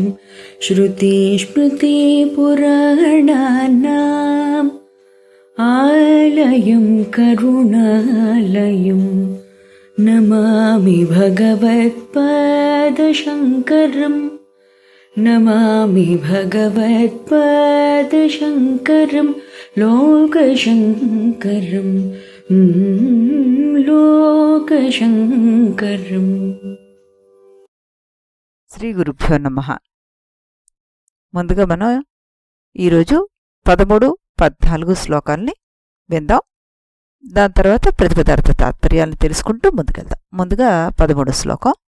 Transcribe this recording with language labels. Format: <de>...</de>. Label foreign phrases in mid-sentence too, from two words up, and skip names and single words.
<sa>श्रुतिस्मृतिपुराणानाम् आलयं करुणालयम् नमामि भगवत्पादशङ्करम् नमामि भगवत्पादशङ्करं लोकशङ्करम् लोकशङ्करम्। శ్రీ గురుభ్యో నమః.</sa> <te>ముందుగా మనం ఈరోజు 13, 14 శ్లోకాల్ని విందాం. దాని తర్వాత ప్రతిపదార్థ తాత్పర్యాలను తెలుసుకుంటూ ముందుకెళ్దాం. ముందుగా 13 శ్లోకం.</te>